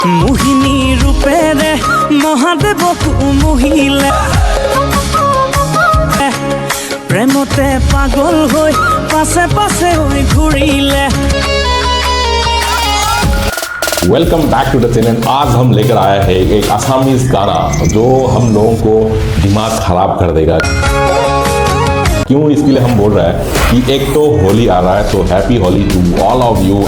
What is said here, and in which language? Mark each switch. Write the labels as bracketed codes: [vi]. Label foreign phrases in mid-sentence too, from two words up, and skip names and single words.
[as] মোহিনী রূপেৰে মহাদেৱকো মোহিলে, প্ৰেমতে পাগল হৈ পাছে পাছে হৈ ঘূৰিলে। [en] Welcome back to the channel. [hi] आज हम लेकर आए हैं एक आसामीज गाना जो हम लोगों को दिमाग खराब कर देगा। क्यों इसके लिए हम बोल रहे हैं कि एक तो होली आ रहा है, तो [en] happy Holi to all of you.